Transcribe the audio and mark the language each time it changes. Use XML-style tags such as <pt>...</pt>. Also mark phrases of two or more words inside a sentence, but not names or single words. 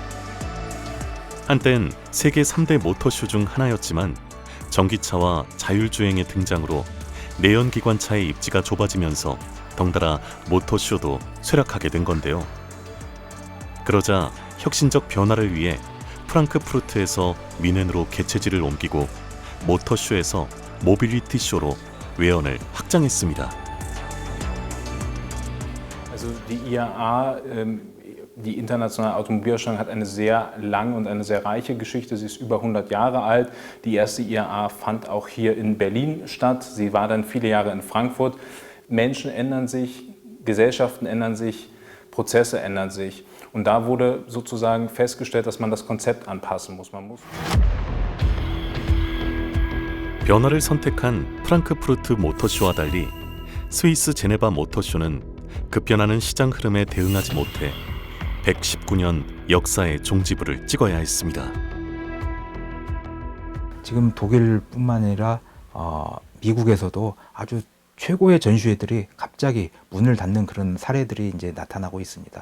<ko>한땐 세계 3대 모터쇼 중 하나였지만 전기차와 자율주행의 등장으로 내연기관차의 입지가 좁아지면서 덩달아 모터쇼도 쇠락하게 된 건데요. 그러자 혁신적 변화를 위해 프랑크푸르트에서 뮌헨으로 개최지를 옮기고 모터쇼에서 모빌리티 쇼로 외연을 확장했습니다.</ko> <de>Also die IAA, die Internationale Automobilausstellung, hat eine sehr lange und eine sehr reiche Geschichte. Sie ist über 100 Jahre alt. Die erste IAA fand auch hier in Berlin statt. Sie war dann viele Jahre in Frankfurt. Menschen ändern sich, Gesellschaften ändern sich, Prozesse ändern sich. Und da wurde sozusagen festgestellt, dass man das Konzept anpassen muss.</de> <ko>변화를 선택한 프랑크푸르트 모터쇼와 달리 스위스 제네바 모터쇼는 급변하는 시장 흐름에 대응하지 못해 119년 역사의 종지부를 찍어야 했습니다. 지금 독일뿐만 아니라 미국에서도 아주 최고의 전시회들이 갑자기 문을 닫는 그런 사례들이 이제 나타나고 있습니다.</ko>